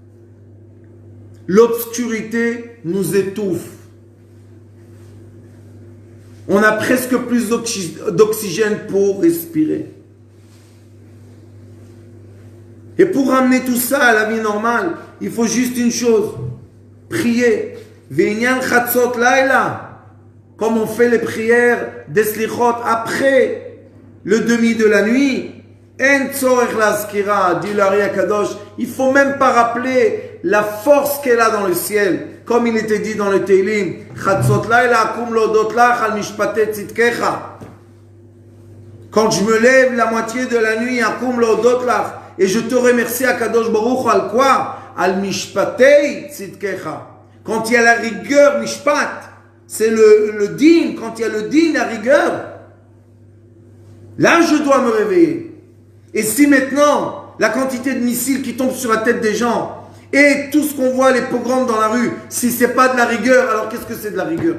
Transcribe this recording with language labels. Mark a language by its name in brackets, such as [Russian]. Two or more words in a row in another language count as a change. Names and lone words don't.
[French] L'obscurité nous étouffe. On a presque plus d'oxygène pour respirer. Et pour ramener tout ça à la vie normale, il faut juste une chose, prier. [Hebrew] ועניין חצות לילה, [French] comme on fait les prières des slichot après le demi de la nuit. [Hebrew] אין צורך להזכיר, [French] dit l'Ari Akadosh, il faut même pas rappeler la force qu'elle a dans le ciel, comme il était dit dans le Teilim, [Hebrew] חצות לילה אקום להודות לך על משפטי צדקך. [French] Quand je me lève la moitié de la nuit, [Hebrew] אקום להודות לך, [French] Et je te remercie, [Hebrew] הקדוש ברוך, [French] al quoi? [Hebrew] על משפטי צדקך. [French] Quand il y a la rigueur, mishpat, c'est le din, quand il y a le din, la rigueur, là je dois me réveiller. Et si maintenant, la quantité de missiles qui tombent sur la tête des gens, et tout ce qu'on voit, les pogroms dans la rue, si c'est pas de la rigueur, alors qu'est-ce que c'est de la rigueur?